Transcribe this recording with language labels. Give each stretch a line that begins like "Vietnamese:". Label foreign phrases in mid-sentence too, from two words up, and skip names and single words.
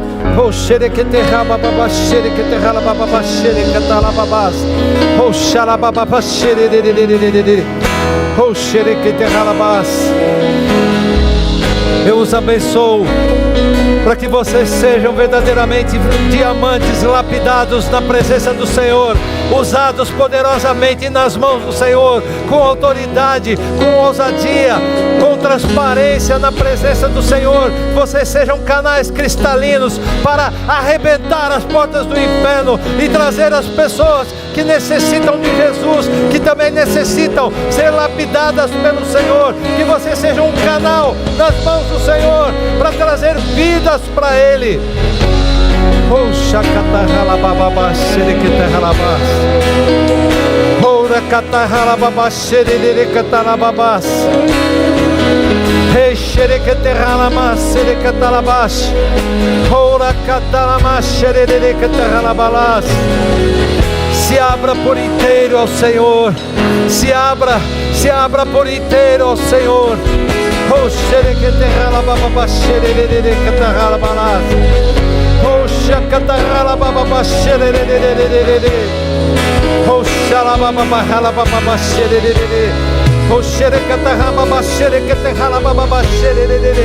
Portuguese: Oh, xerequete rabababa, xerequete rabababa, xerequete rababas. Oh, xarabababa, xererererererere. Oh, xerequete rababas. Eu os abençoo para que vocês sejam verdadeiramente diamantes lapidados na presença do Senhor, usados poderosamente nas mãos do Senhor, com autoridade, com ousadia, com transparência na presença do Senhor. Vocês sejam canais cristalinos para arrebentar as portas do inferno e trazer as pessoas que necessitam de Jesus, que também necessitam ser lapidadas pelo Senhor. Que você seja um canal nas mãos do Senhor para trazer vidas para Ele. Poxa, catarralabababa, xerequetarralabás. Ora catarralababa, xererecatarababás. Rei xerequetarralabás, xerequetarabás. Ora catarabás, xererecatarralabalás. Se abra por inteiro ao Senhor. Se abra por inteiro ao Senhor. Oh, xerequetarralababa, xererecatarralabalás. Oh, xacatarralababa, xerererererere. Oh, xalababa, halababa, xerererere. Oh, xerecatarrababa, xerequetarrababa, xerererere.